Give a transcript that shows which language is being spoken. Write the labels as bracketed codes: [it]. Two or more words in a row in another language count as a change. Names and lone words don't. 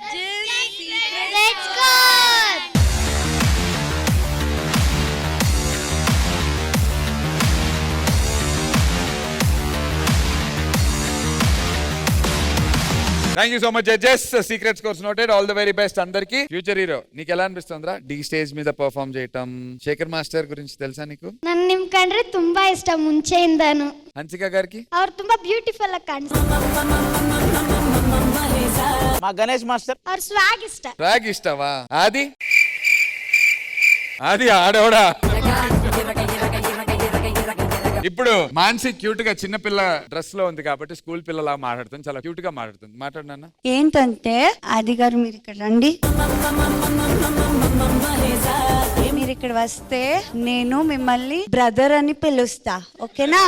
[en] thank you so much judges. secret scores noted. all the very best [te] అందరికి. [en] future hero [te] నీకు ఎలా అనిపిస్తుందిరా డి స్టేజ్ మీద పర్ఫార్మ్ చేయటం? శేఖర్ మాస్టర్ గురించి తెలుసా నీకు? [kn] ನನ್ನ ನಿಮ್ ಕಂಡ್ರೆ ತುಂಬಾ ಇಷ್ಟ ಮುಂಚೆಯಿಂದಾನು. [te] హన్సిక గారికి? [kn] ಅವ್ರು ತುಂಬಾ ಬ್ಯೂಟಿಫುಲ್ ಆಗಿ ಕಾಣಿಸ್ತಾರೆ. [te] మా గణేష్ మాస్టర్ [kn] ಅವ್ರ ಸ್ವಾಗ್ ಇಷ್ಟ. [te] రాగ్ ఇష్టవా? అది అది ఆడవడా. ఇప్పుడు మాన్సి క్యూట్ గా చిన్న పిల్ల డ్రెస్ లో ఉంది కాబట్టి స్కూల్ పిల్లలా మాట్లాడుతుంది, చాలా క్యూట్ గా మాట్లాడుతుంది. మాట్లాడినా ఏంటంటే ఆది గారు మీరు ఇక్కడ రండి, మీరు ఇక్కడ వస్తే నేను మిమ్మల్ని బ్రదర్ అని పిలుస్తా, ఓకేనా?